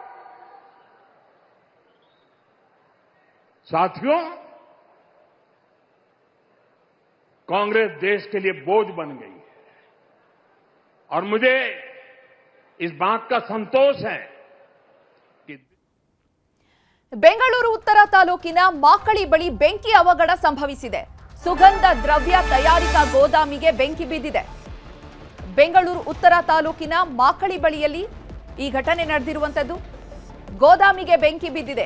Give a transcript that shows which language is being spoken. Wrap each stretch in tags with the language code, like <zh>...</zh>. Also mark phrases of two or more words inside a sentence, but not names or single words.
<hi>साथियों, कांग्रेस देश के लिए बोझ बन गई है और मुझे इस बात का संतोष है कि</hi> <kn>ಬೆಂಗಳೂರು ಉತ್ತರ ತಾಲೂಕಿನ ಮಾಕಳಿ ಬಳಿ ಬೆಂಕಿ ಅವಘಡ ಸಂಭವಿಸಿದೆ. ಸುಗಂಧ ದ್ರವ್ಯ ತಯಾರಿಕಾ ಗೋದಾಮಿಗೆ ಬೆಂಕಿ ಬಿದ್ದಿದೆ. ಬೆಂಗಳೂರು ಉತ್ತರ ತಾಲೂಕಿನ ಮಾಕಳಿ ಬಳಿಯಲ್ಲಿ ಈ ಘಟನೆ ನಡೆದಿರುವಂತದ್ದು. ಗೋದಾಮಿಗೆ ಬೆಂಕಿ ಬಿದ್ದಿದೆ.</kn>